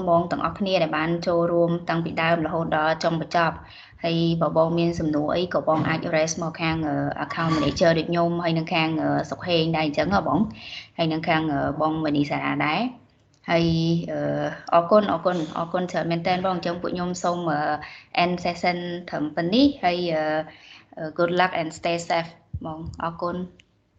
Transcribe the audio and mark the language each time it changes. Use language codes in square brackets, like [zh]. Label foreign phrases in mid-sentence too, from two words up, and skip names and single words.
[km] បងទាំងអស់គ្នាដែលបានចូលរួមតាំងពីដើមរហូតដល់ចុងបញ្ចប់ហើយបើបងមានសំណួរអីក៏បងអាច raise មកខាង [en] account manager [km] ដូចខ្ញុំហើយនឹងខាងសុកហេងដែរអញ្ចឹងហ៎បងហើយនឹងខាងបងមនីសារាដែរហើយអរគុណច្រើនមែនតើបងអញ្ចឹងពួកខ្ញុំសូម [en] end session [km] ត្រឹមប៉ុណ្នេះហើយ [en] good luck and stay safe [km] បងអរគុណ